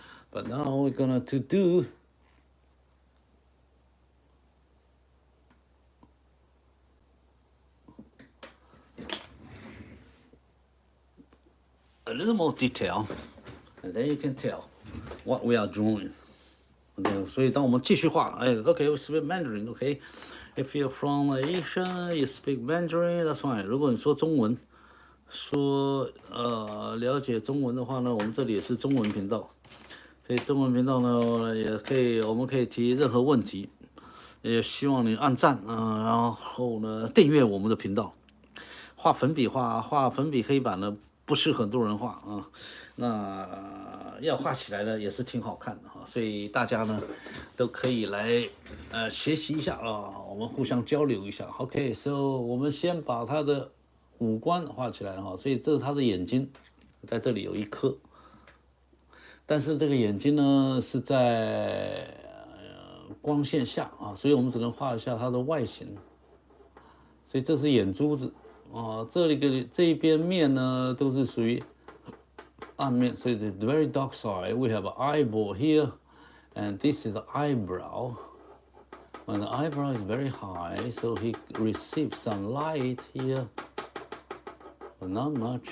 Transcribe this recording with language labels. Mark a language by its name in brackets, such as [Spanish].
[English] But now we're gonna to do a little more detail, and then you can tell what we are drawing. Okay, [Chinese] 所以当我们继续画， [English] okay, we speak Mandarin, okay. If you're from Asia, you speak Mandarin, that's fine. [Chinese] 如果你说中文，了解中文的话呢，我们这里也是中文频道，所以中文频道呢也可以，我们可以提任何问题，也希望你按赞然后呢订阅我们的频道。画粉笔黑板呢不是很多人画啊，那要画起来呢也是挺好看的哈，所以大家呢都可以来学习一下啊，我们互相交流一下。 OK， so 我们先把它的五官画起来哈，所以这是它的眼睛，在这里有一颗，但是这个眼睛呢是在光线下啊，所以我们只能画一下它的外形。所以这是眼珠子啊，这一边面呢都是属于暗面，所以 [English] the very dark side we have an eyeball here, and this is the eyebrow. When the eyebrow is very high, so he receives some light here, but not much.